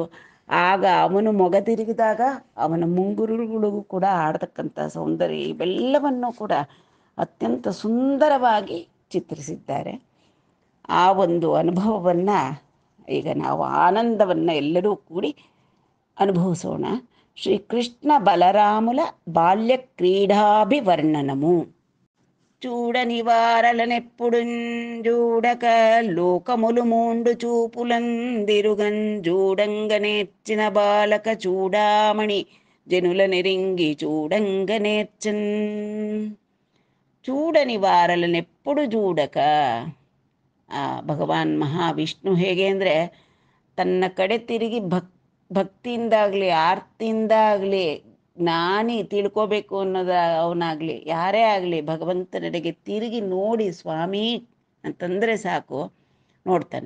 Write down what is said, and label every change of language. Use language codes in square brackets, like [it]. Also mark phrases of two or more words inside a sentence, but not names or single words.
[kn] ಆಗ ಅವನು ಮೊಗ ತಿರುಗಿದಾಗ ಅವನ ಮುಂಗುರುಗಳಿಗೂ ಕೂಡ ಆಡ್ತಕ್ಕಂಥ ಸೌಂದರ್ಯ, ಇವೆಲ್ಲವನ್ನೂ ಕೂಡ ಅತ್ಯಂತ ಸುಂದರವಾಗಿ ಚಿತ್ರಿಸಿದ್ದಾರೆ. ಆ ಒಂದು ಅನುಭವವನ್ನು ಈಗ ನಾವು ಆನಂದವನ್ನು ಎಲ್ಲರೂ ಕೂಡಿ ಅನುಭವಿಸೋಣ. [te] శ్రీకృష్ణ బలరాముల బాల్య క్రీడాభివర్ణనము. చూడ నివారలనెప్పుడుంజూడక లోకములు మూండు చూపులందిరుగన్ చూడంగనేర్చిన బాలక చూడామణి జనుల నెరింగి చూడంగనేర్చన్. చూడ ನಿವಾರಲನೆప్పుడు చూಡಕ, [kn] ಭಗವಾನ್ ಮಹಾವಿಷ್ಣು ಹೇಗೆ ಅಂದರೆ ತನ್ನ ಕಡೆ ತಿರುಗಿ ಭಕ್ತಿಯಿಂದಾಗಲಿ ಆರ್ತಿಯಿಂದಾಗಲಿ ಜ್ಞಾನಿ ತಿಳ್ಕೋಬೇಕು ಅನ್ನೋದು ಅವನಾಗಲಿ ಯಾರೇ ಆಗಲಿ ಭಗವಂತನಿಗೆ ತಿರುಗಿ ನೋಡಿ ಸ್ವಾಮಿ ಅಂತಂದರೆ ಸಾಕು, ನೋಡ್ತಾನೆ.